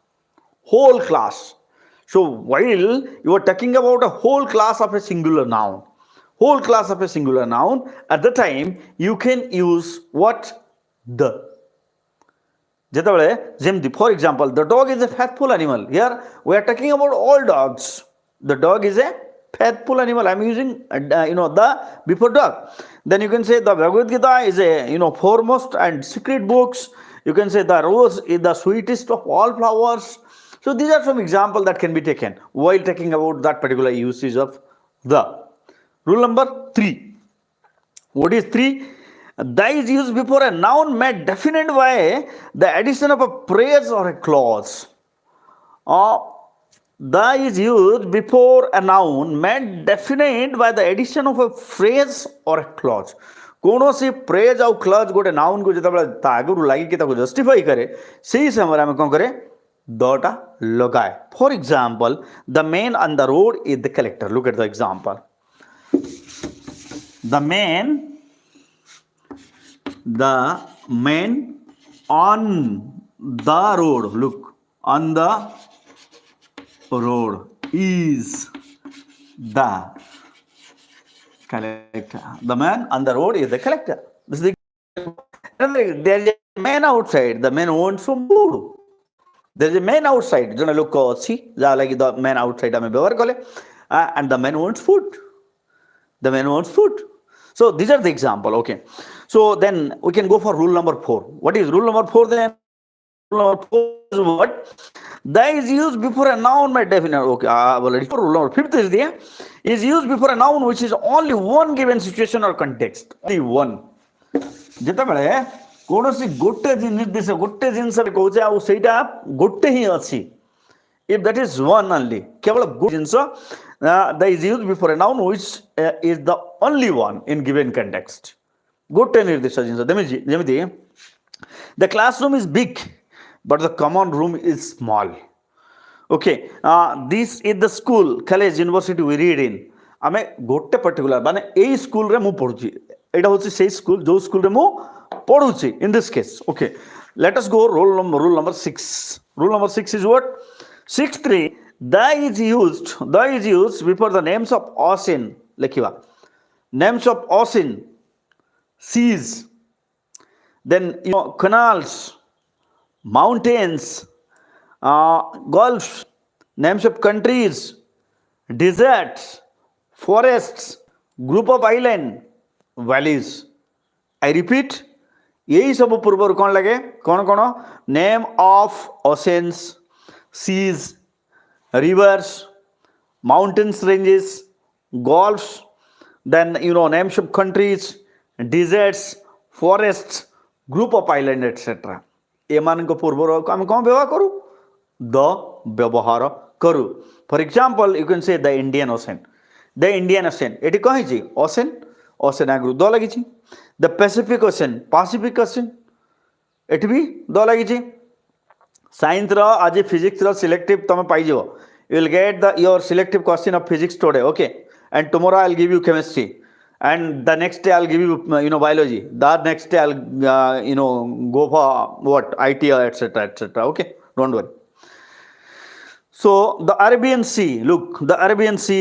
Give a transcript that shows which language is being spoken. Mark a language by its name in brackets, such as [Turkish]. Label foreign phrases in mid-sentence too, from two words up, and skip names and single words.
[English] So while you are talking about a whole class of a singular noun, at the time you can use what? The. [Odia] ଯେତେବେଳେ ଯେମିତି [English] for example, the dog is a faithful animal. Here we are talking about all dogs. The dog is a faithful animal. I am using the before dog. Then you can say the Bhagavad Gita is a foremost and secret books. You can say the rose is the sweetest of all flowers. So these are some examples that can be taken while talking about that particular usage of the. Rule number 3. What is 3? The is used before a noun made definite by the addition of a phrase or a clause. The is used before a noun made definite by the addition of a phrase or a clause. [Odia] କୌଣସି phrase ଆଉ clause ଗୋଟେ noun को ଯେତେବେଳେ ତା ଆଗରୁ ଲାଗିକି ତାକୁ justify କରେ, ସେହି ସମୟରେ ଆମେ କ'ଣ କରେ? ଦଟା ଲଗାଏ. [English] For example, the man on the road is the collector. Look at the example. The man on the road, look, on the road is the collector. The man on the road is the collector. This is there is a man outside. The man wants some food. There is a man outside. [Odia] ଜଣେ ଲୋକ ଅଛି ଯାହା ଲାଗି [English] the man outside [Odia] ଆମେ ବ୍ୟବହାର କଲେ, [English] and the man wants food. So these are the example. Okay. So then we can go for rule number 4. What is rule number 4 then? Rule number 4 is what? The is used before a noun by definite. Okay, already. For rule number 5 is there. Is used before a noun which is only one given situation or context. Only one. [Odia] ଯେତେବେଳେ କୌଣସି ଗୋଟେ ଜିନିଷ କହୁଛେ ଆଉ ସେଇଟା ଗୋଟେ ହିଁ ଅଛି. [English] If that is one only, [Odia] କେବଳ ଗୋଟେ ଜିନିଷ, [English] that is used before a noun which is the only one in given context. [Odia] ଗୋଟେ ନିର୍ଦ୍ଦିଷ୍ଟ ଜିନିଷ. [English] ଯେମିତି the classroom is big but the common room is small. Okay, this is the school, college, university we read in. [Odia] ଆମେ ଗୋଟେ particular ମାନେ ଏଇ ସ୍କୁଲରେ ମୁଁ ପଢୁଛି, ଏଇଟା ହେଉଛି ସେଇ ସ୍କୁଲ ଯୋଉ ସ୍କୁଲରେ ମୁଁ ପଢୁଛି. [English] In this case, okay, let us go rule number 6. Rule number 6 is what? 6.3. The is used before the names of ocean. ଲେଖିବା names of ocean, seas, then canals, mountains, gulfs, names of countries, deserts, forests, group of island, valleys. I repeat, [Hindi] यही सब पूर्व कौन लगे? [English] कौन name of oceans, seas, rivers, mountains ranges, gulfs, then names of countries, deserts, forests, group of island, etc. [Odia] ଏମାନଙ୍କ ପୂର୍ବରୁ ଆମେ କ'ଣ ବ୍ୟବହାର କରୁ? the ବ୍ୟବହାର କରୁ. [English] For example, you can say the Indian Ocean. [Odia] ଏଠି କ'ଣ ହେଇଛି? ocean ଆଗରୁ ଦ ଲାଗିଛି. [English] The Pacific Ocean, [Odia] ଏଠି ବି ଦ ଲାଗିଛି. ସାଇନ୍ସର ଆଜି ଫିଜିକ୍ସର ସିଲେକ୍ଟିଭ ତମେ ପାଇଯିବ. [English] You will get your selective question of physics today, okay? And tomorrow I'll give you chemistry, and the next day I'll give you biology. The next day I'll go for what, IT, etc. Okay, don't worry. So the Arabian Sea, look, the Arabian Sea.